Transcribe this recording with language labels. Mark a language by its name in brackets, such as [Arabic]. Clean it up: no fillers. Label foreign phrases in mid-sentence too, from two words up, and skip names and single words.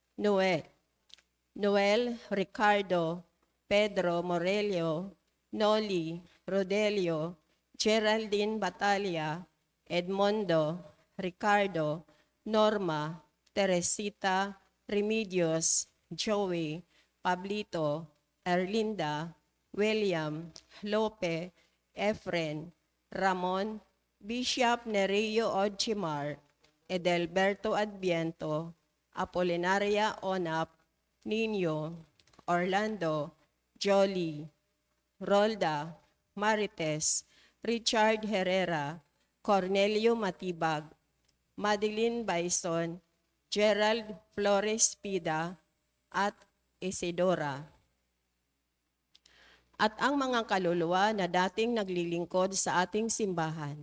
[Filipino] Noel, Ricardo, Pedro Morelio, Noli, Rodelio, Geraldine Batalia, Edmondo, Ricardo, Norma, Teresita, Remedios, Joey, Pablito, Erlinda, William, Lope, Efren, Ramon, Bishop Nereo Odchimar, Edelberto Adviento, Apolinaria Onap, Nino, Orlando, Jolie, Rolda, Marites, Richard Herrera, Cornelio Matibag, Madeline Bison, Gerald Flores Pida, at Isidora. At ang mga kaluluwa na dating naglilingkod sa ating simbahan.